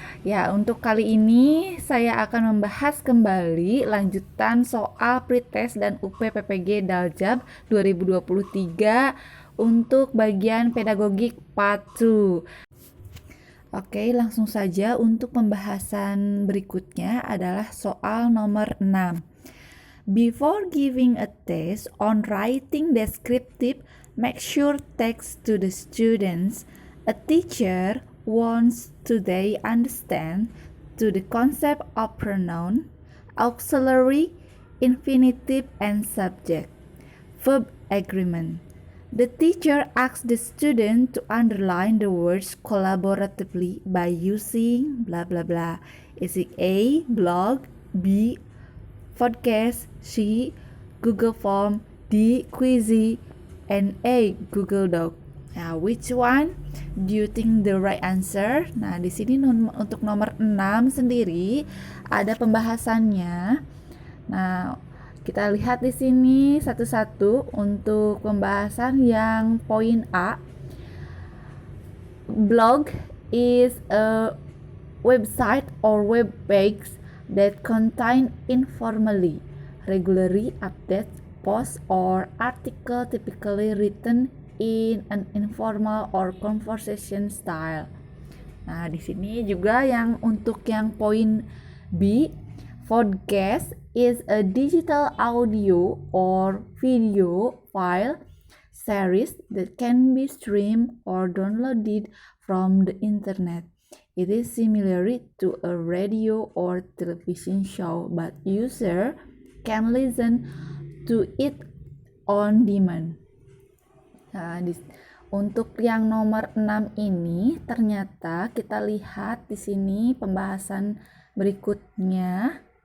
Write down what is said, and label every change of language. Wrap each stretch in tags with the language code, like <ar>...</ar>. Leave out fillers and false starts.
<id>Ya, untuk kali ini saya akan membahas kembali lanjutan soal pretest dan UPPPG Daljab 2023 untuk bagian pedagogik part 2. Oke, langsung saja untuk pembahasan berikutnya adalah soal nomor 6.</id> <en>Before giving a test on writing descriptive, make sure text to the students. A teacher wants to they understand to the concept of pronoun, auxiliary, infinitive, and subject. Verb agreement. The teacher asks the student to underline the words collaboratively by using blah blah blah. Is it A. Blog, B. Podcast, C. Google Form, D. Quizy, and A. Google Doc. Now, which one do you think the right answer?</en> <id>Nah, di sini untuk nomor 6 sendiri ada pembahasannya. Nah, kita lihat di sini satu-satu untuk pembahasan yang poin A.</id> <en>Blog is a website or web page that contain informally, regularly updates, posts or article typically written in an informal or conversation style.</en> <id>Nah, di sini juga yang untuk yang poin B,</id> <en>podcast is a digital audio or video file series that can be streamed or downloaded from the internet. It is similar to a radio or television show, but user can listen to it on demand.</en> <id>Nah, untuk yang nomor 6 ini ternyata kita lihat di sini pembahasan berikutnya.</id>